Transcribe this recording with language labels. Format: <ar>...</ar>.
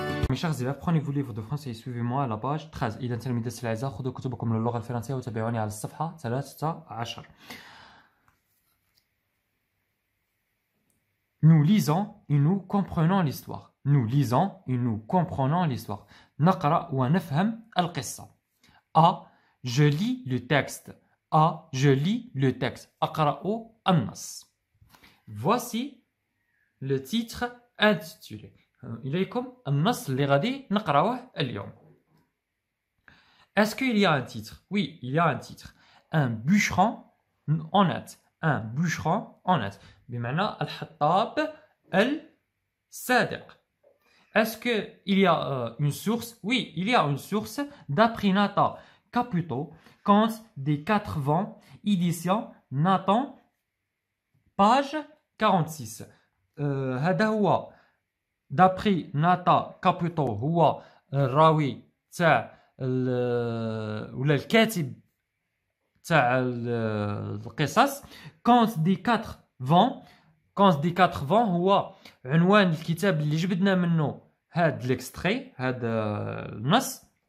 <fr>Mes chers élèves, prenez-vous livre de français et suivez-moi à la page 13.</fr> <ar>إذا تلاميذي الأعزاء خذوا كتبكم للغة الفرنسية وتابعوني على الصفحة 13.</ar> <fr>Nous lisons et nous comprenons l'histoire. Nous lisons et nous comprenons l'histoire.</fr> <ar>نقرأ ونفهم القصة.</ar> <fr>A. Je lis le texte. A. Je lis le texte.</fr> <ar>أقرأ النص.</ar> <fr>Voici le titre intitulé.</fr> <ar>إليكم النص اللي غادي نقرأوه اليوم.</ar> <fr>Est-ce qu'il y a un titre? Oui, il y a un titre. Un bûcheron honnête. Un bûcheron honnête.</fr> <ar>بمعنى الحطاب الصادق.</ar> <fr>Est-ce qu'il y a une source? Oui, il y a une source d'après Nata Caputo, Conte des quatre vents, édition Nathan, page 46.</fr> <ar>هذا هو</ar> <fr>d'après Nata Caputo</fr> <ar>هو الراوي تاع ولا الكاتب تاع القصص.</ar> <fr>Conte des quatre vents.</fr> <ar>Conte des quatre vents هو عنوان الكتاب اللي جبدنا منه هاد الاكستري، هاد النص.</ar>